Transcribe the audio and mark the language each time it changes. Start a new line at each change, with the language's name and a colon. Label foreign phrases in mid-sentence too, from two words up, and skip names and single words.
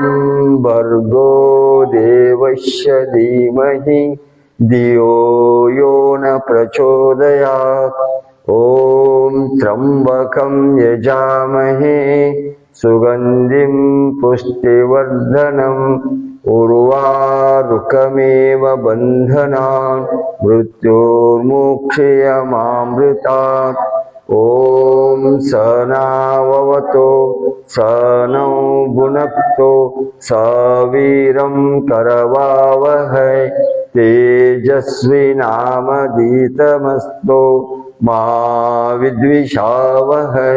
Sanskrit: ಭರ್ಗೋ ದೇವಸ್ಯ ಧೀಮಹಿ ಧಿಯೋ ಯೋ ನ ಪ್ರಚೋದಯಾತ್ ಓಂ ತ್ರ್ಯಂಬಕಂ ಯಜಾಮಹೇ ಸುಗಂಧಿಂ ಪುಷ್ಟಿವರ್ಧನಂ ಉರ್ವಾರುಕಮೇವ ಬಂಧನಾನ್ ಮೃತ್ಯೋರ್ಮುಕ್ಷಯಮಾಮೃತಾತ್. ಓಂ ಸಹನಾವವತು ಸಹನೌ ಭುನಕ್ತು ಸವೀರಂ ಕರವಾವಹೈ ತೇಜಸ್ವಿನಾಮಧೀತಮಸ್ತು ಮಾ ವಿದ್ವಿಷಾವಹೈ.